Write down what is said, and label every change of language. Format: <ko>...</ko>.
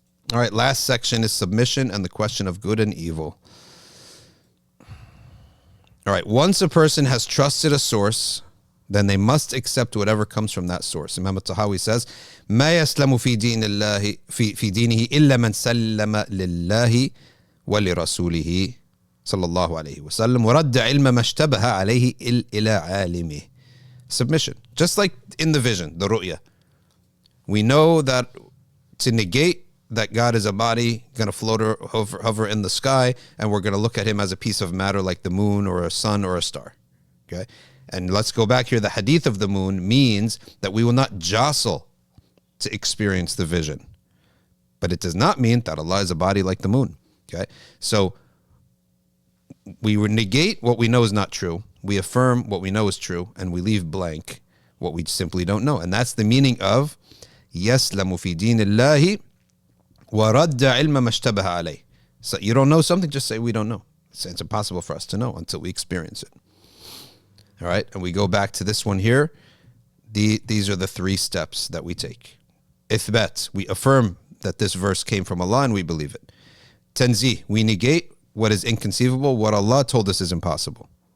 <en>All right, last section is submission and the question of good and evil. All right, once a person has trusted a source, then they must accept whatever comes from that source. Imam al-Tahawi says,</en> <ar>ما يسلم في دين الله في دينه إلا من سلم لله ولرسوله صلى الله عليه وسلم ورد علم ما اشتبه عليه إلى عالمه.</ar> <en>Submission, just like in the vision, the ru'ya. We know that to negate that God is a body, going to float or hover in the sky, and we're going to look at Him as a piece of matter like the moon or a sun or a star. Okay? And let's go back here. The hadith of the moon means that we will not jostle to experience the vision. But it does not mean that Allah is a body like the moon. Okay? So we would negate what we know is not true. We affirm what we know is true, and we leave blank what we simply don't know. And that's the meaning of</en> <ar>يَسْلَمُ فِي دِينِ اللَّهِ وَرَدَّ عِلْمَ مَا اشْتَبَهَ عَلَيْهِ.</ar> <en>So you don't know something, just say we don't know. It's impossible for us to know until we experience it. All right, and we go back to this one here. These are the three steps that we take. Ithbat, we affirm that this verse came from Allah and we believe it. Tanzih, we negate what is inconceivable, what Allah told us is impossible.</en>